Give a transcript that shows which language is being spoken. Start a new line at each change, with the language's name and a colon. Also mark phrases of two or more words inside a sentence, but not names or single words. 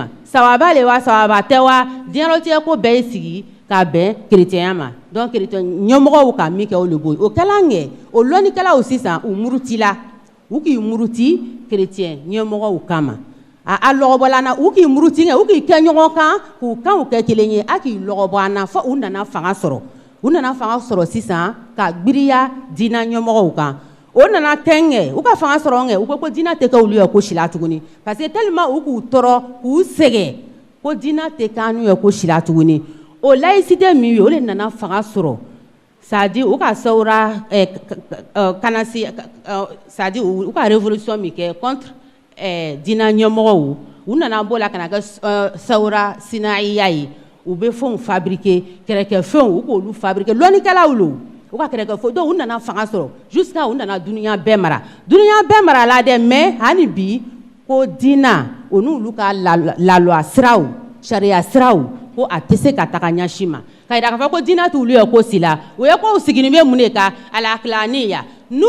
Bambara: sawaba le wa sawaba tɛ wa diɲɛlatigɛ ko bɛɛ ye sigi ka bɛn chrétien ma donc chrétien ɲɛmɔgɔw ka min kɛ o le bo o kɛla ŋɛ o lɔnnikɛlaw sisan u murutila u k'i muruti chrétien ɲɛmɔgɔw kama a lɔgɔbɔla na u k'i muruti ŋɛ u k'i kɛ ɲɔgɔn kan k'u kanw kɛ kelen ye a k'i lɔgɔbɔ an na fo u nana fanga sɔrɔ sisan ka gbiriya diinɛ ɲɛmɔgɔw kan o nana tɛŋɛ u ka fanga sɔrɔ ŋɛ u ko diinɛ tɛ kɛ olu ye ko sila tuguni
French: parce que
Bambara: tellement u k'u tɔɔrɔ k'u sɛgɛn ko diinɛ tɛ kɛ anu ye ko sila tuguni o laïcité min ye o de nana fanga sɔrɔ
French: c'est-à-dire
Bambara: u ka sawura kana se
French: c'est-à-dire
Bambara: u ka révolution min kɛ contre diinɛ ɲɛmɔgɔw u nana bɔ la kana kɛ sawura sinayiya ye u bɛ fɛnw fabriquer kɛrɛkɛfɛnw u k'olu fabriquer lɔnnikɛlaw lo u ka kɛrɛkɛfɛnw donc u nana fanga sɔrɔ jusqu'à u nana duniya bɛɛ mara la dɛ mais hali bi ko diinɛ o n'olu ka loi siraw sariya siraw ko a tɛ se ka taga ɲɛsin ma ka yira k'a fɔ ko diinɛ t'olu ye ko sila o ye ko u sigilen bɛ mun de kan alakilaniya n'u